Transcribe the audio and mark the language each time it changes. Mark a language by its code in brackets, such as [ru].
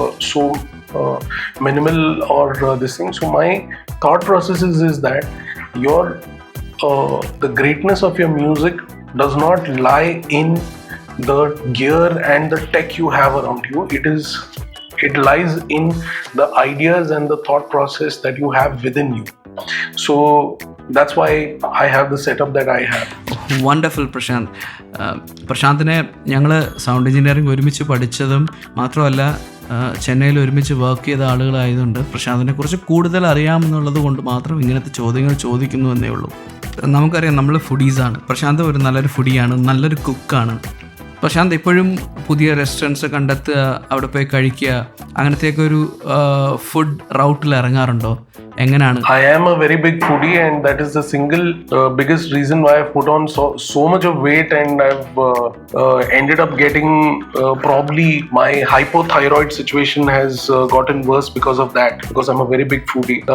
[en] so minimal or this thing. So my thought process is that your the greatness of your music does not lie in the gear and the tech you have around you. It lies in the ideas and the thought process that you have within you. So that's why I have the setup that I have. Wonderful Prashanth. [ml] പ്രശാന്തിനെ ഞങ്ങൾ sound engineering ഒരുമിച്ച് പഠിച്ചതും മാത്രമല്ല ചെന്നൈയിൽ ഒരുമിച്ച് work ചെയ്ത ആളുകളായതുകൊണ്ട് പ്രശാന്തിനെ കുറിച്ച് കൂടുതൽ അറിയാമെന്നുള്ളത് കൊണ്ട് മാത്രം ഇങ്ങനത്തെ ചോദ്യങ്ങൾ ചോദിക്കുന്നു എന്നേ ഉള്ളൂ. നമുക്കറിയാം നമ്മൾ ഫുഡീസാണ്. പ്രശാന്ത് ഒരു നല്ലൊരു ഫുഡിയാണ്, നല്ലൊരു കുക്കാണ്. പ്രശാന്ത് ഇപ്പോഴും പുതിയ റെസ്റ്റോറൻറ്റ്സ് കണ്ടെത്തുക, അവിടെ പോയി കഴിക്കുക, അങ്ങനത്തെയൊക്കെ ഒരു ഫുഡ് റൗട്ടിൽ ഇറങ്ങാറുണ്ടോ? എങ്ങനെയാണ്? [en] I am a very big foodie, and that is the single biggest reason why I've put on so much of weight, and I've ended up getting probably my hypothyroid situation has gotten worse because of that, because I'm a very big foodie.